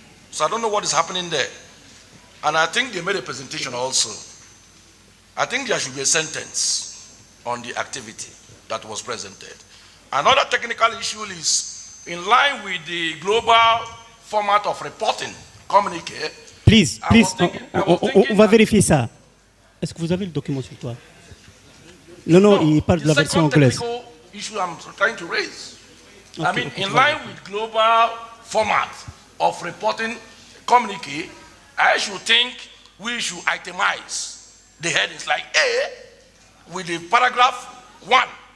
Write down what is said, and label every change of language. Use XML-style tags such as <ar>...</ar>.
<en>So I don't know what is happening there. And I think they made a presentation also. I think there should be a sentence on the activity that was presented. Another technical issue is in line with the global format of reporting communiqué. Please,</en> <fr>on va vérifier ça. Est-ce que vous avez le document sur toi? Non, il parle de la version anglaise.</fr> <en>The issue I'm trying to raise. I mean, in line with global format of reporting communiqué, I should think we should itemize the headings like A with the paragraph 1.</en>